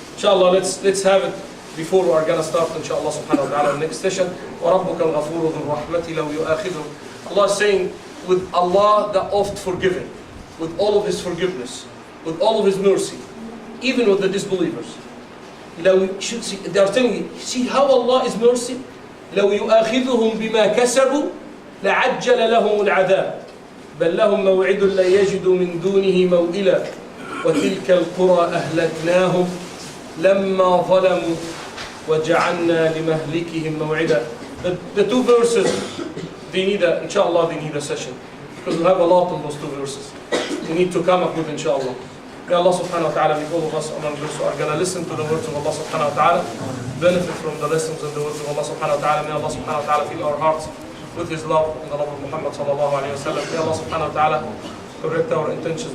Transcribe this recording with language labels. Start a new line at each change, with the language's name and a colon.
English: Inshallah, let's have it before we are going to start, inshallah subhanahu wa ta'ala, next session.
Arabic: وَرَبُّكَ الْغَفُورُ ذُو الرَّحْمَةِ لَوْ يُؤَاخِذُهُم.
English: Allah is saying, with Allah the oft forgiving, with all of His forgiveness, with all of His mercy, even with the disbelievers. They are telling you, see how Allah is mercy?
Arabic: لو يؤاخذهم بما كسبوا لعجل لهم العذاب بل لهم موعد لا يجدوا من دونه موئلا وتلك القرى أهلكناهم لما ظلموا وجعلنا لمهلكهم موعدا.
English: The two verses, they need a session, because we have a lot of those two verses. We need to come up with, inshallah. May Allah subhanahu wa ta'ala make all of us among those who are going to listen to the words of Allah subhanahu wa ta'ala, benefit from the lessons and the words of Allah subhanahu wa ta'ala. May Allah subhanahu wa ta'ala fill our hearts with His love and the love of Muhammad sallallahu alayhi wa sallam. May Allah subhanahu wa ta'ala correct our intentions.